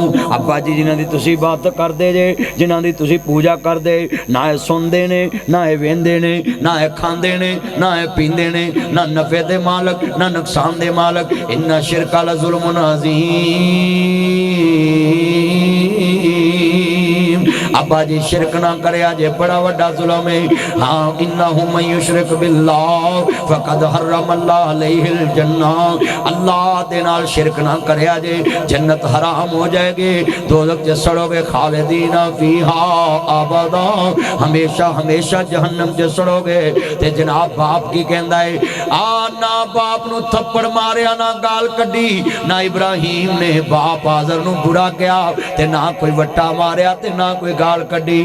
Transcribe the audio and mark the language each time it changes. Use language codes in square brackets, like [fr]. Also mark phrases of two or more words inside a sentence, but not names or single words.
[pa] ਅੱਬਾ ਜੀ ਜਿਨ੍ਹਾਂ ਦੀ ਤੁਸੀਂ ਬਾਤ ਕਰਦੇ ਜੇ, ਜਿਨ੍ਹਾਂ ਦੀ ਤੁਸੀਂ ਪੂਜਾ ਕਰਦੇ, ਨਾ ਯੇ ਸੁਣਦੇ ਨੇ, ਨਾ ਯੇ ਵੇਂਦੇ ਨੇ, ਨਾ ਯੇ ਖਾਂਦੇ ਨੇ, ਨਾ ਯੇ ਪੀਂਦੇ ਨੇ, ਨਾ ਨਫ਼ੇ ਦੇ ਮਾਲਕ ਨਾ ਨੁਕਸਾਨ ਦੇ ਮਾਲਕ। [ar] إن الشرك لظلم عظيم. [pa] ਅੱਬਾ ਜੀ ਸ਼ਿਰਕ ਨਾ ਕਰਿਆ ਜੇ, ਬੜਾ ਵੱਡਾ ਜ਼ੁਲਮ ਹੈ। हाँ [ar] إنه من يشرك بالله فقد حرم الله عليه الجنة, [pa] ਅੱਲਾਹ ਦੇ ਨਾਲ ਸ਼ਿਰਕ ਨਾ ਕਰਿਆ ਜੇ, ਜੰਨਤ ਹਰਾਮ ਹੋ ਜਾਏਗੀ, ਦੋਜ਼ਖ਼ ਚ ਸੜੋਗੇ, [ar] خالدين فيها أبدا, [pa] ਹਮੇਸ਼ਾ ਹਮੇਸ਼ਾ ਜਹੰਨਮ ਚ ਸੜੋਗੇ। ਤੇ ਜਨਾਬ ਬਾਪ ਕੀ ਕਹਿੰਦਾ ਹੈ, ਆ ਨਾ ਬਾਪ ਨੂੰ ਥੱਪੜ ਮਾਰਿਆ, ਨਾ ਗਾਲ੍ਹ ਕੱਢੀ, ਨਾ ਇਬਰਾਹੀਮ ਨੇ ਬਾਪ ਆਜ਼ਰ ਨੂੰ ਬੁਰਾ ਕਹਾ, ਤੇ ਨਾ ਕੋਈ ਵੱਟਾ ਮਾਰਿਆ, ਤੇ ਨਾ ਕੋਈ ਗਾਲ੍ਹ ਕੱਢੀ।